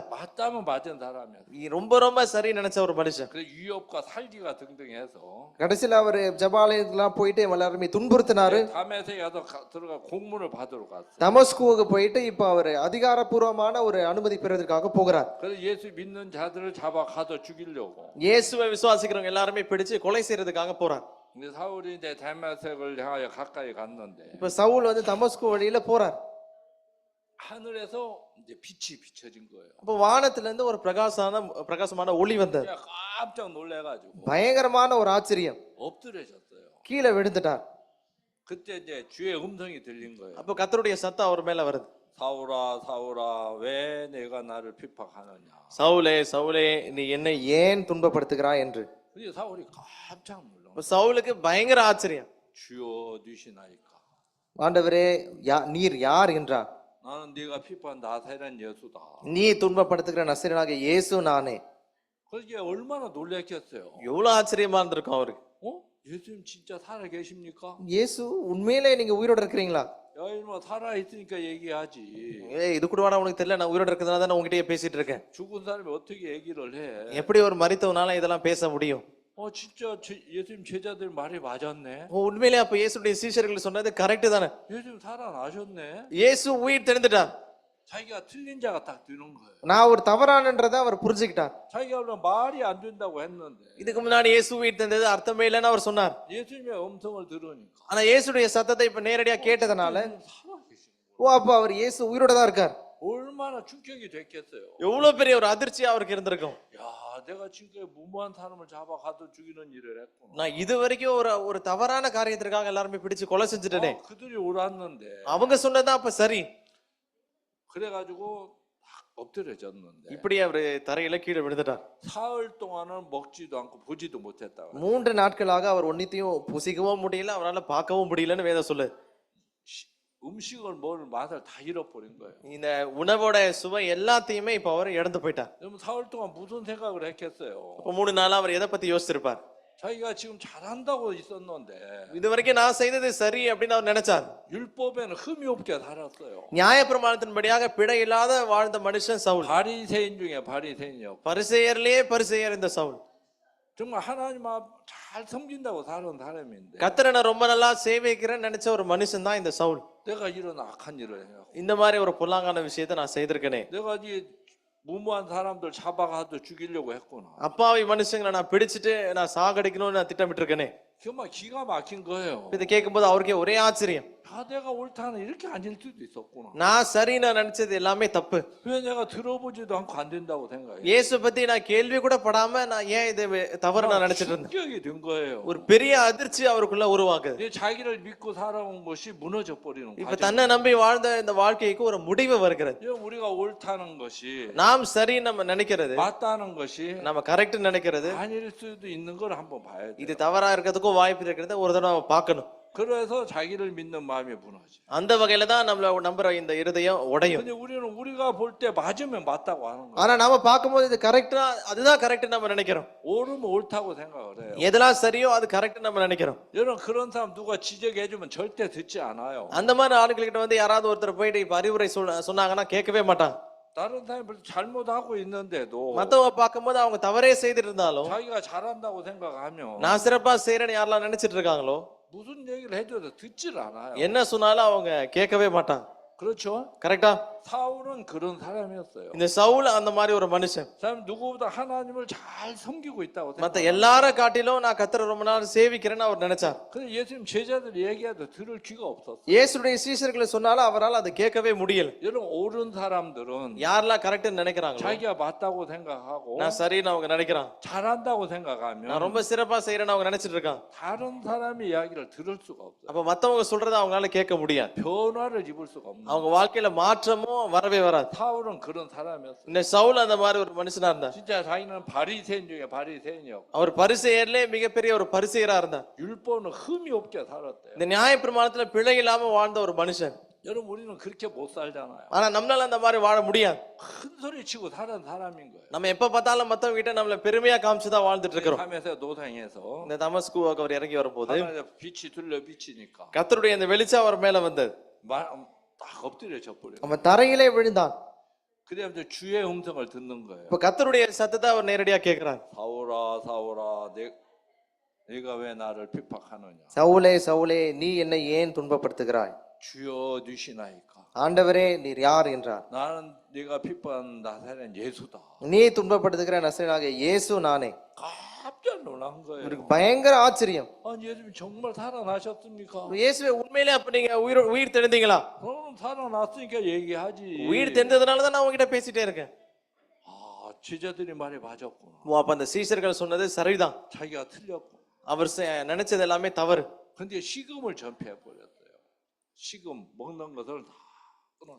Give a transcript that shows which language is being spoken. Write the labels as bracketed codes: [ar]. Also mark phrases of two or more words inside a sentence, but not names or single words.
[ko] 맞다면 맞은 사람이야. [ta] ரொம்ப சரி நினைச்ச ஒரு மனுஷன். [ko] 그 유업과 살기가 등등해서. [ta] கடைசியில அவர் ஜெபாலயத்துக்குலாம் போயிட்டு எல்லாருமே துன்புறுத்தினாரு. [ko] 다메섹에 가서 들어가 공문을 받으러 갔어. [ta] தமஸ்குவுக்கு போயிட்டு இப்ப அவர் அதிகாரப்பூர்வமான ஒரு அனுமதி பெறுவதற்காக போகிறார். [ko] 그래서 예수 믿는 자들을 잡아 가둬 죽이려고. [ta] இயேசுவை விசுவாசிக்கிறவங்க எல்லாருமே பிடிச்சு கொலை செய்யறதுக்காக போறார். [ko] 근데 사울이 이제 다메섹을 향하여 가까이 갔는데. [ta] இப்ப சவுல் வந்து தமஸ்கு வழியில போறார். [ko] 하늘에서 이제 빛이 비춰진 거예요. [ta] அப்ப வானத்துல இருந்து ஒரு பிரகாசமான ஒளி வந்தது. [ko] 깜짝 놀래가지고. [ta] பயங்கரமான ஒரு ஆச்சரியம். [ko] 엎드려졌어요. [ta] கீழே விழுந்துட்டார். [ko] 그때 이제 주의 음성이 들린 거예요. [ta] அப்ப கர்த்தருடைய சத்தம் அவர் மேல வருது. [ko] 사울아 사울아 왜 내가 나를 핍박하느냐. [ta] சவுலே சவுலே நீ என்னை ஏன் துன்பப்படுத்துகிறாய் என்று. [ko] 근데 사울이 깜짝 놀라. [ta] சவுலுக்கு பயங்கர ஆச்சரியம். [ko] 주여 누시나이까. [ta] ஆண்டவரே நீர் யார் என்றார். [ko] 나는 네가 핍박한 나사렛 예수다. [ta] நீ துன்பப்படுத்துகிற நசரேயனாகிய இயேசு நானே. [ko] 그게 얼마나 놀랐겠어요. [ta] எவ்வளவு ஆச்சரியமா இருந்திருக்கும் அவருக்கு. [ko] 예수님 진짜 살아 계십니까? [ta] இயேசு உண்மையிலே நீங்க உயிரோட இருக்கிறீங்களா? [ko] 야 이놈아 살아 있으니까 얘기하지. [ta] இது கூட வேணா உனக்கு தெரியல, நான் உயிரோட இருக்கிறதுனால தான் உங்ககிட்டயே பேசிட்டு இருக்கேன். [ko] 죽은 사람이 어떻게 얘기를 해? [ta] எப்படி ஒரு மரித்தவனால இதெல்லாம் பேச முடியும்? [ko] 진짜 예수님 제자들 말이 맞았네. [ta] உண்மையிலே அப்ப இயேசுடைய சீஷர்கள் சொன்னது கரெக்ட் தானே. [ko] 예수님 살아나셨네. [ta] இயேசு உயிர் தெழுந்துட்டார். [ko] 자기가 틀린 자가 딱 되는 거예요. [ta] நான் ஒரு தவறானன்றதை அவர் புரிஞ்சுக்கிட்டார். [ko] 자기가 원래 말이 안 된다고 했는데. [ta] இதுக்கு முன்னாடி இயேசு உயிர் தெழுந்தது அர்த்தமே இல்லைன்னு அவர் சொன்னார். [ko] 예수님의 음성을 들으니까. [ta] ஆனா இயேசுடைய சத்தத்தை இப்ப நேரடியா கேட்டதனால அப்ப அவர் இயேசு உயிரோட தான் இருக்கார். [ko] 얼마나 충격이 됐겠어요. [ta] எவ்வளவு பெரிய ஒரு அதிர்ச்சி அவருக்கு இருந்திருக்கும். [ko] 야, 내가 지금까지 무모한 사람을 잡아 가둬 죽이는 일을 했구나. [ta] நான் இது வரைக்கும் ஒரு தவறான காரியத்திற்காக எல்லாருமே பிடிச்சு கொலை செஞ்சுட்டேனே. [ko] 그들이 옳았는데. [ta] அவங்க சொன்னதான் அப்ப சரி. [ko] 그래가지고 딱 엎드려졌는데. [ta] இப்படி அவரு தரையில கீழே விழுந்துட்டார். [ko] 사흘 동안은 먹지도 않고 보지도 못했다고. [ta] 3 நாட்களாக அவர் ஒன்னித்தையும் புசிக்கவும் முடியல, அவரால் பார்க்கவும் முடியலன்னு வேதம் சொல்லு. [ko] 음식을 먹을 맛을 다 잃어버린 거예요. [ta] இந்த உணவோட சுவை எல்லாத்தையுமே இப்ப அவர் இழந்து போயிட்டார். [ko] 그럼 사흘 동안 무슨 생각을 했겠어요? [ta] அப்ப 3 நாளா அவர் எதை பத்தி யோசிச்சிருப்பார்? [ko] 자기가 지금 잘한다고 있었는데 [ta] இதுவரைக்கும் நான் செய்தது சரி அப்படின்னு அவர் நினைச்சார். [ko] 율법에는 흠이 없게 살았어요. [ta] நியாயப்பிரமாணத்தின்படியாக பிழை இல்லாத வாழ்ந்த மனுஷன் சவுல். [ko] 바리새인 중에 바리새인이요. [ta] பரிசேயர்லயே பரிசேயர் இந்த சவுல். [ko] 정말 하나님 앞 잘 섬긴다고 사는 사람인데 [ta] கர்த்தரை நான் ரொம்ப நல்லா சேவிக்கிறேன்னு நினைச்ச ஒரு மனுஷன் தான் இந்த சவுல். [ko] 내가 이런 악한 일을 해요. [ta] இந்த மாதிரி ஒரு பொல்லாங்கான விஷயத்தை நான் செய்திருக்கேனே. [ko] 내가 이 무모한 사람들 잡아가도 죽이려고 했구나. [ta] அப்பாவி மனுஷங்களை நான் பிடிச்சிட்டு நான் சாகடிக்கணும்னு நான் திட்டமிட்டு இருக்கேனே. [ko] 정말 기가 막힌 거예요. [ta] இதை கேட்கும்போது அவருக்கே ஒரே ஆச்சரியம். [ko] 아, 내가 옳다는 이렇게 아닐 수도 있었구나. [ta] நான் சரி நான் நினைச்சது எல்லாமே தப்பு. [ko] 왜 내가 들어보지도 않고 안 된다고 생각해? [ta] இயேசு பத்தி நான் கேள்வி கூட படாம நான் ஏன் இது தவறு நான் நினைச்சிட்டு இருந்தேன். [ko] 충격이 된 거예요. [ta] ஒரு பெரிய அதிர்ச்சி அவருக்குள்ள உருவாக்குது. [ko] 내 자기를 믿고 살아온 것이 무너져 버리는 [ta] இப்ப [ko] 거죠. [ta] தன்னை நம்பி வாழ்ந்த இந்த வாழ்க்கைக்கு ஒரு முடிவு வருகிறது. [ko] 우리가 옳다는 것이 [ta] நாம் சரி நம்ம நினைக்கிறது, [ko] 맞다는 것이 [ta] நம்ம கரெக்ட் நினைக்கிறது, [ko] 아닐 수도 있는 걸 한번 봐야 돼. [ta] இது தவறா இருக்கிறதுக்கும் வாய்ப்பு இருக்கிறத ஒரு தடவை பார்க்கணும். [ko] 그래서 자기를 믿는 마음이 무너져. [ta] அந்த வகையில தான் நம்மள நம்புற இந்த இருதயம் உடையும். [ko] 근데 우리가 볼 때 맞으면 맞다고 하는 거야. [ta] ஆனா நாம பார்க்கும்போது இது கரெக்டா, அதுதான் கரெக்ட் நம்ம நினைக்கிறோம். [ko] 옳으면 옳다고 생각을 해요. [ta] எதெல்லாம் சரியோ அது கரெக்ட் நம்ம நினைக்கிறோம். [ko] 여러분 그런 사람 누가 지적해주면 절대 듣지 않아요. [ta] அந்த மாதிரி ஆளுகிட்ட வந்து யாராவது ஒருத்தர் போயிட்டு இப்ப அறிவுரை சொன்னாங்கன்னா கேட்கவே மாட்டாங்க. [ko] 다른 사람이 잘못하고 있는데도 [ta] மத்தவங்க பார்க்கும்போது அவங்க தவறே செய்துட்டு இருந்தாலும் [ko] 자기가 잘한다고 생각하면 [ta] நான் சிறப்பா செய்யறேன்னு யாரெல்லாம் நினைச்சிட்டு இருக்காங்களோ [ko] 무슨 얘기를 해줘도 듣질 않아요. [ta] என்ன சொன்னாலும் அவங்க கேட்கவே மாட்டாங்க. [ko] 그렇죠? [ta] கரெக்டா? [ko] 사울은 그런 사람이었어요. [ta] இந்த சவுல் அந்த மாதிரி ஒரு மனுஷன். [ko] 사람 누구보다 하나님을 잘 섬기고 있다고 [ta] மத்த [ko] 생각해요. [ta] எல்லார காட்டிலும் நான் கர்த்தரை ரொம்ப நாள் சேவிக்கிறேன்னு அவர் நினைச்சார். [ko] 근데 예수님 제자들 얘기해도 들을 귀가 없었어요. [ta] இயேசுடைய சீஷர்களை சொன்னாலும் அவரால் அதை கேட்கவே முடியல. [ko] 여러분 옳은 사람들은 [ta] யாரெல்லாம் கரெக்ட்னு நினைக்கிறாங்களோ, [ko] 자기가 맞다고 생각하고 [ta] நான் சரின்னு அவங்க நினைக்கிறான், [ko] 잘한다고 [ta] நான் [ko] 생각하면 [ta] ரொம்ப சிறப்பா செய்யறேன்னு அவங்க நினைச்சிட்டு இருக்கான். [ko] 다른 사람의 이야기를 들을 수가 없어요. [ta] அப்ப மத்தவங்க சொல்றதை அவங்களால கேட்க முடியாது. [ko] 변화를 입을 수가 없는. [ta] அவங்க வாழ்க்கையில மாற்றமும் வரவே வராது. [ko] 사울은 그런 사람이었어요. [ta] இந்த சவுல் அந்த மாதிரி ஒரு மனுஷனா இருந்தார். [ko] 진짜 자기는 바리새인 중에 바리새인이었고 [ta] அவர் பரிசேயர்லே மிகப்பெரிய ஒரு பரிசேயரா இருந்தார். [ko] 율법은 흠이 없게 살았대요. [ta] இந்த நியாயப்பிரமாணத்துல பிழை இல்லாம வாழ்ந்த ஒரு மனுஷன். [ko] 여러분 우리는 그렇게 못 살잖아요. [ta] ஆனா நம்மளால அந்த மாதிரி வாழ முடியாது. [ko] 큰 소리 치고 사는 사람인 거예요. [ta] நம்ம எப்ப பார்த்தாலும் மத்தவங்க கிட்ட நம்மள பெருமையா காமிச்சுதான் வாழ்ந்துட்டு இருக்கிறோம். [ko] 밤에서 노상에서 [ta] இந்த தமஸ்குவுக்கு அவர் இறங்கி வரும்போது [ko] 하나님 빛이 둘러 비치니까 [ta] கர்த்தருடைய அந்த வெளிச்சம் அவர் மேல வந்தது. [ko] 딱 엎드려 져버려요. [ta] அவன் தரையிலே விழுந்தான். [ko] 그다음에 주의 음성을 듣는 거예요. [ta] இப்ப கர்த்தருடைய சத்தத்தை அவர் நேரடியா கேட்கிறார். [ko] 사울아 사울아 내가 왜 나를 핍박하느냐. [ta] சவுலே சவுலே நீ என்னை ஏன் துன்பப்படுத்துகிறாய்? [ko] 주여 누시나이까. [ta] ஆண்டவரே நீர் யார் என்றார். [ko] 나는 네가 핍박한 나사렛 예수다. [ta] நீ துன்பப்படுத்துகிற நசரேயனாகிய இயேசு நானே. [ko] 깜짝 놀란 거예요. [ta] இவருக்கு பயங்கர ஆச்சரியம். [ko] 아니 예수님 정말 살아나셨습니까? [ta] இயேசுவே உண்மையிலே அப்ப நீங்க உயிர் தெழுந்தீங்களா? [ko] 그럼 살아났으니까 얘기하지. [ta] உயிர் தெழுந்ததுனால தான் நான் உங்ககிட்ட பேசிட்டே இருக்கேன். [ko] 아 제자들이 말이 맞았구나. [ta] அப்ப அந்த சீஷர்கள் சொன்னது சரிதான். [ko] 자기가 틀렸고. [ta] அவர் நினைச்சது எல்லாமே தவறு. [ko] 근데 식음을 전폐해 버렸어요. 식음 먹는 것을 다 끊었어요.